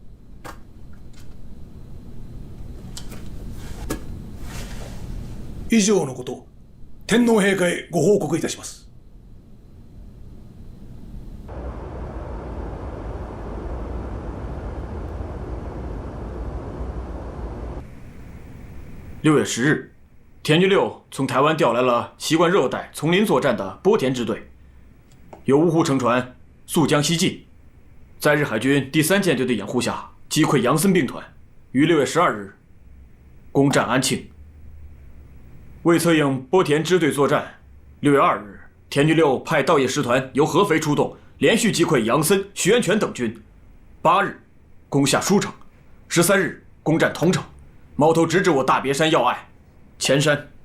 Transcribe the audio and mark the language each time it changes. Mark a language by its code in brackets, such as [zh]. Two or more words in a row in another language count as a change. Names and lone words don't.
[ja] 以上のこと、天皇陛下へご報告いたします。 [zh] 6月10日，田居六从台湾调来了习惯热带丛林作战的波田支队，由芜湖乘船溯江西进，在日海军第3舰队的掩护下，击溃杨森兵团，于6月12日攻占安庆。为策应波田支队作战，6月2日，田居六派稻叶师团由合肥出动，连续击溃杨森、徐源泉等军。8日攻下舒城，13日攻占桐城，矛头直指我大别山要隘前山。